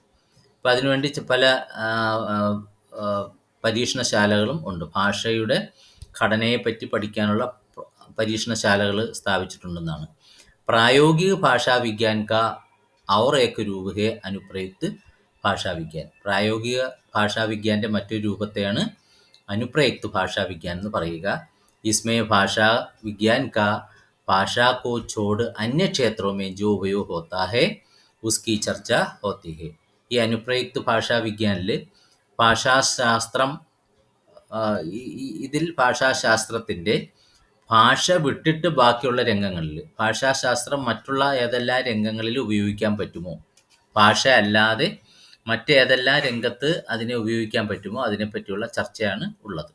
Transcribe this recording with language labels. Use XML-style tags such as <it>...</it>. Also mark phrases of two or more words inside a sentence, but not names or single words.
<ml>അപ്പോൾ അതിനുവേണ്ടി പല പരീക്ഷണശാലകളും ഉണ്ട്. ഭാഷയുടെ ഘടനയെപ്പറ്റി പഠിക്കാനുള്ള പരീക്ഷണശാലകൾ സ്ഥാപിച്ചിട്ടുണ്ടെന്നാണ്.</ml> <hi>प्रायोगिक भाषा विज्ञान का और एक रूप है अनुप्रयुक्त भाषा विज्ञान.</hi> <ml>പ്രായോഗിക ഭാഷാ വിജ്ഞാൻ്റെ മറ്റൊരു രൂപത്തെയാണ്</ml> <hi>अनुप्रयुक्त भाषा विज्ञान</hi> <ml>എന്ന് പറയുക.</ml> <hi>इसमें भाषा विज्ञान का भाषा को छोड़ अन्य क्षेत्रों में जो उपयोग होता है उसकी चर्चा होती है.</hi> <ml>ഈ അനുപ്രയുക്ത ഭാഷാ വിജ്ഞാനിൽ ഭാഷാശാസ്ത്രം, ഇതിൽ ഭാഷാശാസ്ത്രത്തിൻ്റെ ഭാഷ വിട്ടിട്ട് ബാക്കിയുള്ള രംഗങ്ങളിൽ ഭാഷാശാസ്ത്രം മറ്റുള്ള ഏതെല്ലാം രംഗങ്ങളിൽ ഉപയോഗിക്കാൻ പറ്റുമോ, ഭാഷ അല്ലാതെ മറ്റേതെല്ലാം രംഗത്ത് അതിനെ ഉപയോഗിക്കാൻ പറ്റുമോ അതിനെപ്പറ്റിയുള്ള ചർച്ചയാണ് ഉള്ളത്.</ml>